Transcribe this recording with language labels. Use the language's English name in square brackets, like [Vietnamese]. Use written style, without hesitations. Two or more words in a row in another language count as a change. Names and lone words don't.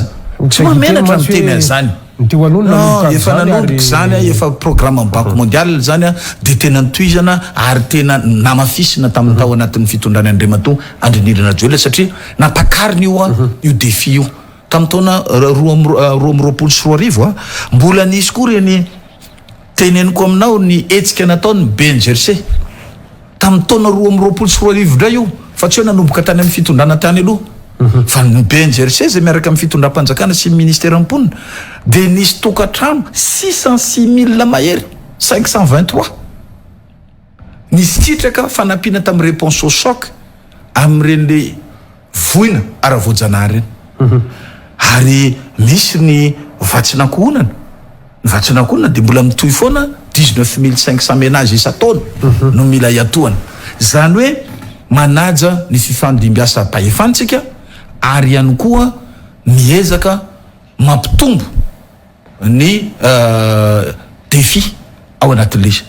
[Malagasy] Tsy mamenatra miteny an'izany. Efa nanomboka zany efa programme amin'ny Banque mondiale zany dia tena nitohizana ary tena namafisina tamin'ny tao anatin'ny fitondrany Andriamatoa Andrinirina Joela satria natakariny io défi io tamin'ny taona 2024 mbola nisy koa reny teneniko aminao ny hetsika nataony BNGRC tamin'ny taona 2024 indray io fa tsy hoe nanomboka tany amin'ny fitondrana tany aloha. Fa ny BNGRC zay miaraka amin'ny fitondram-panjakana sy Ministeran'ny Mponina dia nisy tokatrano 606 000 mahery 523 ny sitraka fanampiana tamin'ny [French] réponse au choc [Malagasy] amin'ireny voina ara-voajanahary reny. Ary misy ny vatsinankohonana. Ny vatsinankohonana dia mbola mitohy foana 19 500 ménages isa-taona no mila hiatohana. Zany hoe manaja ny fifandimbiasa pahefantsika ary ihany koa miezaka mampitombo ny défi ao anatin'ilay izy.